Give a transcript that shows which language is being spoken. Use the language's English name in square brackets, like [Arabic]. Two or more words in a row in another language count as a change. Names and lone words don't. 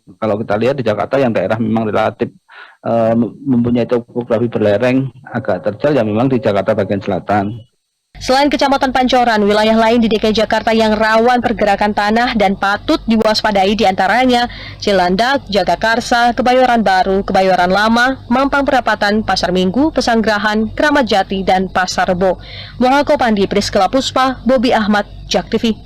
[Indonesian] Kalau kita lihat di Jakarta yang daerah memang relatif mempunyai topografi berlereng agak terjal ya memang di Jakarta bagian selatan. Selain Kecamatan Pancoran, wilayah lain di DKI Jakarta yang rawan pergerakan tanah dan patut diwaspadai diantaranya Cilandak, Jagakarsa, Kebayoran Baru, Kebayoran Lama, Mampang Perapatan, Pasar Minggu, Pesanggerahan, Kramat Jati, dan Pasar Rebo. Mohako Pandi, Priskela Puspa, Bobi Ahmad, JAK TV.